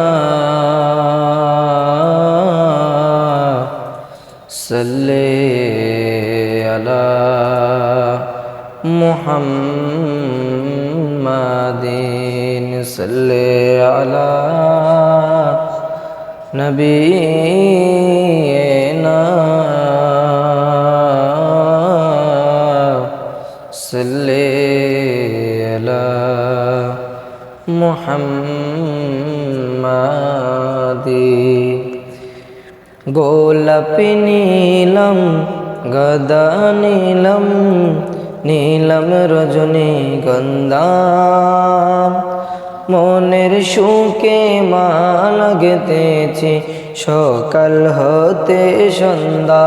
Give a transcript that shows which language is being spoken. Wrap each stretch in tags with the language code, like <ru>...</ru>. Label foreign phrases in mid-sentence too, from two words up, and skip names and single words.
<ar>صلی علی محمدین صلی علی نبینا صلی علی মুহাম্মাদিন।</ar> <bn>গোলাপি নীলম গদা নীলম নীলম রজনীগন্ধা, মনের সুখে মা লাগতেছে সকাল হতে সন্ধ্যা।</bn>